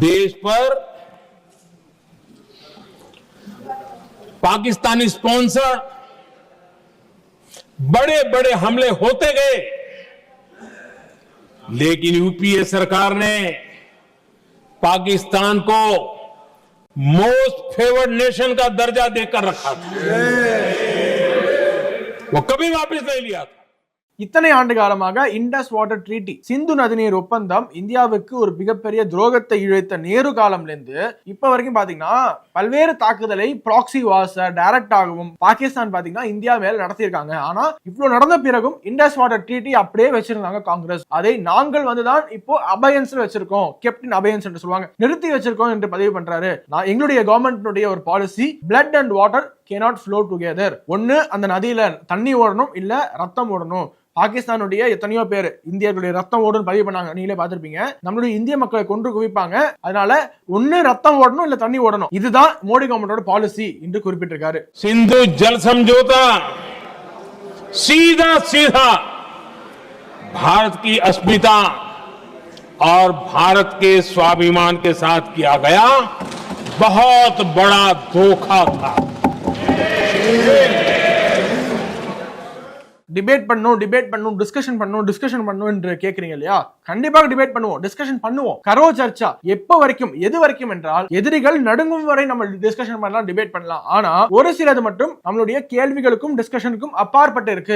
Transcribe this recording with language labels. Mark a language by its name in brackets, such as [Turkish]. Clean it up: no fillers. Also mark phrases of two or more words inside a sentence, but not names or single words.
[Hindi] देश पर पाकिस्तानी स्पॉन्सर बड़े बड़े हमले होते गए, लेकिन यूपीए सरकार ने पाकिस्तान को [English] most favoured nation [Hindi] का दर्जा देकर रखा था, वो कभी वापस नहीं लिया था। [Tamil] இத்தனை ஆண்டு காலமாக இண்டஸ் வாட்டர் ட்ரீட்டி, சிந்து நதிநீர் ஒப்பந்தம் இந்தியாவுக்கு ஒரு மிகப்பெரிய துரோகத்தை இழைத்த நேரு காலம்ல இருந்து இப்ப வரைக்கும் பாத்தீங்கன்னா பல்வேறு தாக்குதலை [English] proxy wars [Tamil] டைரக்டாகவும் பாகிஸ்தான் பாத்தீங்கன்னா இந்தியா மேல நடத்தியிருக்காங்க. ஆனா இவ்வளவு நடந்த பிறகும் இண்டஸ் வாட்டர் ட்ரீட்டி அப்படியே வச்சிருந்தாங்க காங்கிரஸ். அதை நாங்கள் வந்துதான் இப்போ அபயன்ஸ் வச்சிருக்கோம், கேப்டன் அபயன்ஸ் என்று சொல்லுவாங்க, நிறுத்தி வச்சிருக்கோம் என்று பதிவு பண்றாரு. எங்களுடைய கவர்மெண்ட் ஒரு பாலிசி, [English] Blood and water cannot flow together. [Tamil] ஒன்னு அந்த நதியில தண்ணி ஓடணும், இல்ல ரத்தம் ஓடணும். பாகிஸ்தானுடைய எத்தனையோ பேர் இந்தியர்களுடைய ரத்தம் ஓடுன்னு பதிவு பண்ணாங்க, நீங்களே பார்த்திருப்பீங்க. நம்மளுடைய இந்திய மக்களை கொன்று குவிப்பாங்க, அதனால ஒன்னு ரத்தம் ஓடணும் இல்ல தண்ணி ஓடணும். இதுதான் மோடி கவர்மெண்டோட பாலிசி என்று குறிப்பிட்டிருக்காரு. [Hindi] सिंधु जल समझौता सीधा सीधा भारत की अस्मिता और भारत के स्वाभिमान के साथ किया गया बहुत बड़ा धोखा था। [Tamil] டிபேட் பண்ணும் டிஸ்கஷன் பண்ணும் என்று கேக்குறீங்க இல்லையா? கண்டிப்பாக டிபேட் பண்ணுவோம், டிஸ்கஷன் பண்ணுவோம். [Hindi] करो चर्चा [Tamil] எப்ப வரைக்கும், எது வரைக்கும் என்றால் எதிரிகள் நடுங்கும் வரை நம்ம டிஸ்கஷன் பண்ணலாம், டிபேட் பண்ணலாம். ஆனா ஒரு சிலது மட்டும் நம்மளுடைய கேள்விகளுக்கும் டிஸ்கஷனுக்கும் அப்பாற்பட்டு இருக்கு.